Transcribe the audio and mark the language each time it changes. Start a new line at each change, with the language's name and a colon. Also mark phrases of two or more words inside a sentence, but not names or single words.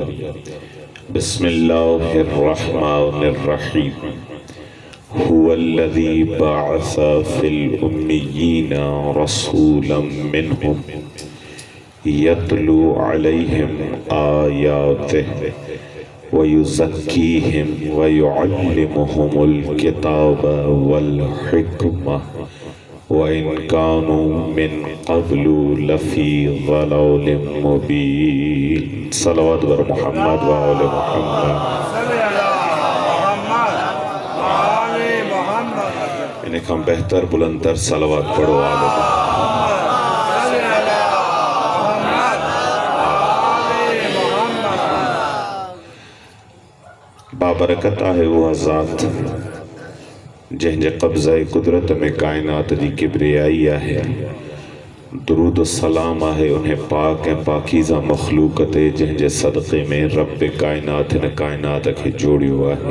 Arabic: بسم الله الرحمن الرحيم هو الذي بعث في الأميين رسولا منهم يتلو عليهم آياته ويزكيهم ويعلمهم الكتاب والحكمة وإن كانوا من قبل لفي ضلال مبين. صلوات بر محمد و آل محمد.
Sindhi: इन्हें कम बेहतर बुलंदर सलवात पढ़ो आले बाबरकत आहे वह ज़ात जंहिंजे कब्ज़ाए कुदरत में कायनात जी किब्रियाई आहे। दुरूद सलाम आहे उन्हें पाक ऐं पाकीज़ा मखलूक ते जंहिंजे सदक़े में रब कायनात हिन कायनात खे जोड़ियो आहे।